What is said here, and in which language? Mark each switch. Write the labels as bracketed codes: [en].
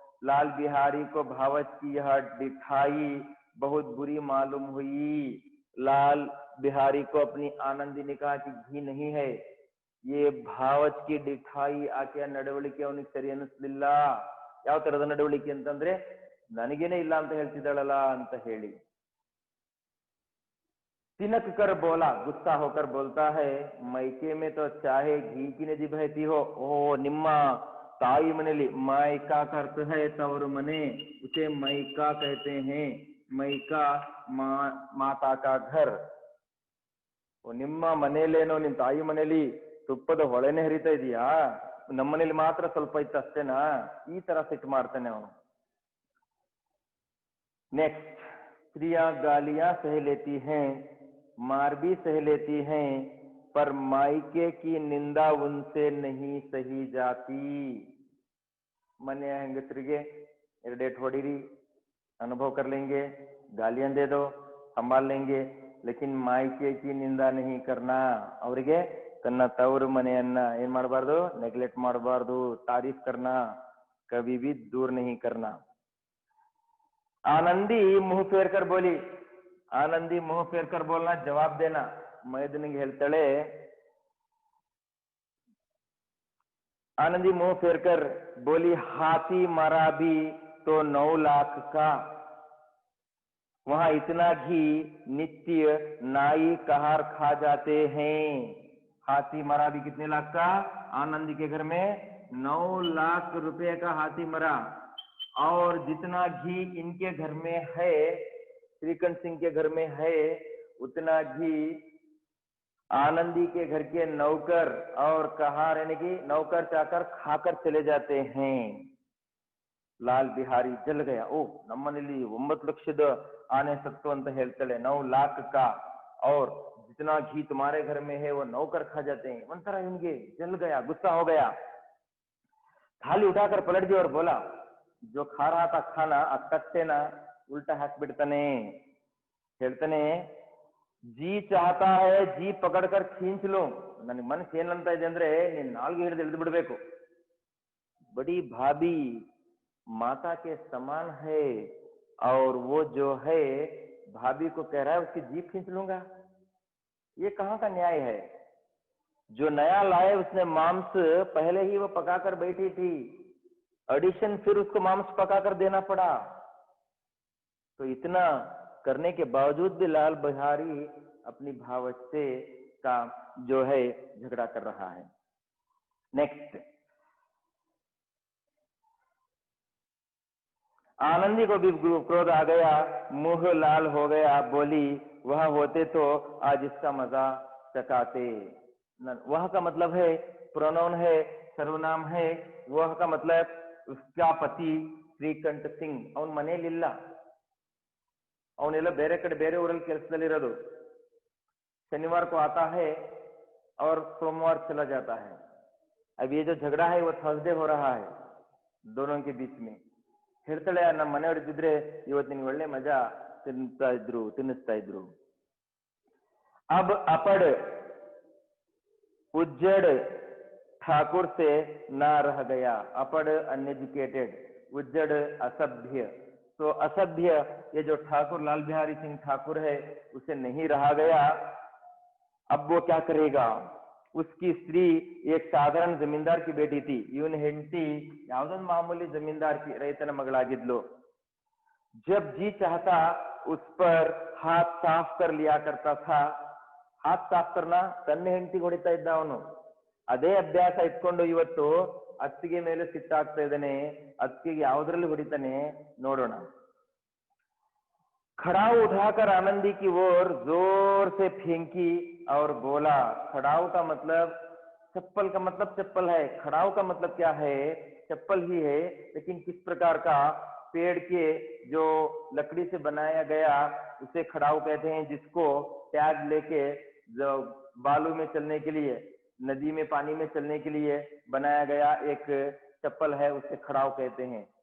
[hi] लाल बिहारी को भावच की यह दिखाई बहुत बुरी मालूम हुई. लाल बिहारी को अपनी आनंदी ने कहा कि घी नहीं है ये ಭಾವಚ್ की दिखाई [kn] ಆಕೆಯ ನಡವಳಿಕೆ ಅವನಿಗೆ ಸರಿ ಅನಿಸ್ಲಿಲ್ಲ. ಯಾವ ತರದ ನಡವಳಿಕೆ ಅಂತಂದ್ರೆ ನನಗೇನೆ ಇಲ್ಲ ಅಂತ ಹೇಳ್ತಿದ್ದಾಳಲ್ಲ ಅಂತ ಹೇಳಿ. [hi] तिनक कर बोला गुस्सा होकर बोलता है मैके में तो चाहे घी की नदी बहती हो. ओ ನಿಮ್ಮ ताई मनेली मायका का अर्थ है तवर मने उसे मैका कहते हैं. मैका माता का घर. [kn] ನಿಮ್ಮ ಮನೆಯಲ್ಲೇನೋ ನಿಮ್ ತಾಯಿ ಮನೇಲಿ ತುಪ್ಪದ ಹೊಳೆನೆ ಹರಿತಾ ಇದೆಯಾ ನಮ್ಮನೇಲಿ ಮಾತ್ರ ಸ್ವಲ್ಪ ಇತ್ತು ಅಷ್ಟೇನಾ ಈ ತರ ಸಿಟ್ಟು ಮಾಡ್ತಾನೆ ಅವನು. [hi] नेक्स्ट स्त्रियां गालियां सह लेती हैं मार भी सह लेती हैं पर मायके की निंदा उनसे नहीं सही जाती. मने [kn] ಹೆಂಗಸರಿಗೆ ಎರಡೇಟ್ ಹೊಡಿರಿ [hi] अनुभव कर लेंगे गालियां दे दो संभाल लेंगे लेकिन मायके की निंदा नहीं करना. [kn] ಅವರಿಗೆ ತನ್ನ ತವರು ಮನೆಯನ್ನ ಏನ್ ಮಾಡಬಾರ್ದು ನೆಗ್ಲೆಕ್ಟ್ ಮಾಡಬಾರ್ದು. [hi] तारीफ करना कभी भी दूर नहीं करना. आनंदी मुंह फेर कर बोली. आनंदी मुंह फेर कर बोलना जवाब देना. मैदनिಗೆ [kn] ಹೇಳ್ತಾಳೆ [hi] आनंदी मुंह फेर कर बोली हाथी मरा भी तो 9 लाख का. वहां इतना घी नित्य नाई कहार खा जाते हैं. हाथी मरा भी कितने लाख का. आनंदी के घर में 9 लाख रुपए का हाथी मरा. और जितना घी इनके घर में है श्रीकंठ सिंह के घर में है उतना घी आनंदी के घर के नौकर और कहार यानी कि नौकर चाकर खाकर चले जाते हैं. लाल बिहारी जल गया. [kn] ओ ನಮ್ಮನೇಲಿ 9 ಲಕ್ಷದ ಆನೆ ಸತ್ತು ಅಂತ ಹೇಳ್ತಾಳೆ. [hi] 9 लाख का और जितना घी तुम्हारे घर में है वो नौकर खा जाते हैं. ಒಂಥರ इनके जल गया गुस्सा हो गया. थाली उठाकर पलट दिया और बोला जो खा रहा था खाना आ कट्टेना उल्टा हाथ बिड़ताने. [kn] ಹೇಳ್ತಾನೆ [hi] जी चाहता है जी पकड़कर खींच लो. [kn] ನನಗೆ ಮನಸ್ಸು ಏನಂತ ಇದೆ ಅಂದ್ರೆ ನೀನ್ ನಾಲ್ಗೆ ಹಿಡಿದು ಎಳೆದು ಬಿಡಬೇಕು. [hi] बड़ी भाभी माता के समान है और वो जो है भाभी को कह रहा है उसकी जीभ खींच लूंगा. ये कहाँ का न्याय है. जो नया लाए उसने मांस पहले ही वो पकाकर बैठी थी. एडिशन फिर उसको मांस पकाकर देना पड़ा. तो इतना करने के बावजूद भी लाल बिहारी अपनी भावच से का जो है झगड़ा कर रहा है. नेक्स्ट आनंदी को भी क्रोध आ गया. मुंह लाल हो गया. बोली वह होते तो आज इसका मजा चकाते। वह का मतलब है प्रोनाउन है, सर्वनाम है। वह का मतलब उसका पति [kn] ಶ್ರೀಕಂಠ ಸಿಂಗ್ ಅವನ ಮನೆಯಲ್ಲಿಲ್ಲ, ಅವನೆಲ್ಲ ಬೇರೆ ಕಡೆ ಬೇರೆ ಊರಲ್ಲಿ ಕೆಲಸದಲ್ಲಿರೋದು। [hi] शनिवार को आता है और सोमवार चला जाता है। अब ये जो झगड़ा है वो थर्सडे हो रहा है दोनों के बीच में। [kn] ಹೇಳ್ತಾಳೆ ನಮ್ಮ ಮನೆಯವರು ಇದ್ದಿದ್ರೆ ಇವತ್ತು ನಿನ್ಗೆ ಒಳ್ಳೆ ಮಜಾ ತಿನ್ನಿಸ್ತಾ ಇದ್ರು। [hi] अब अपड़ उज्जड़ ठाकुर से ना रह गया। अपड़ अनएजुकेटेड, उज्जड़ असभ्य। तो असभ्य ये जो ठाकुर लाल बिहारी सिंह ठाकुर है उसे नहीं रहा गया। अब वो क्या करेगा? उसकी स्त्री एक साधारण जमींदार की बेटी थी। [kn] ಇವನ ಹೆಂಡತಿ ಯಾವುದೊಂದು ಮಾಮೂಲಿ जमींदार की ರೈತನ ಮಗಳಾಗಿದ್ಲು। [hi] जब जी चाहता उस पर हाथ साफ कर लिया करता था। हाथ साफ करना [kn] ತನ್ನ ಹೆಂಡತಿಗೆ ಹೊಡಿತಾ ಇದ್ದ ಅವನು। ಅದೇ ಅಭ್ಯಾಸ ಇಟ್ಕೊಂಡು ಇವತ್ತು ಅತ್ತಿಗೆ ಮೇಲೆ ಸಿಟ್ಟಾಗ್ತಾ ಇದ್ದಾನೆ। ಅತ್ತಿಗೆ ಯಾವುದರಲ್ಲಿ ಹೊಡಿತಾನೆ ನೋಡೋಣ। [hi] खड़ाऊ उठाकर आनंदी की ओर जोर से फेंकी और बोला। खड़ाऊ का मतलब चप्पल का मतलब चप्पल है। खड़ाऊ का मतलब क्या है? चप्पल ही है, लेकिन किस प्रकार का? पेड़ के जो लकड़ी से बनाया गया उसे खड़ाऊ कहते हैं, जिसको टैग लेके जो बालू में चलने के लिए, नदी में पानी में चलने के लिए बनाया गया एक चप्पल है, उसे खड़ाऊ कहते हैं।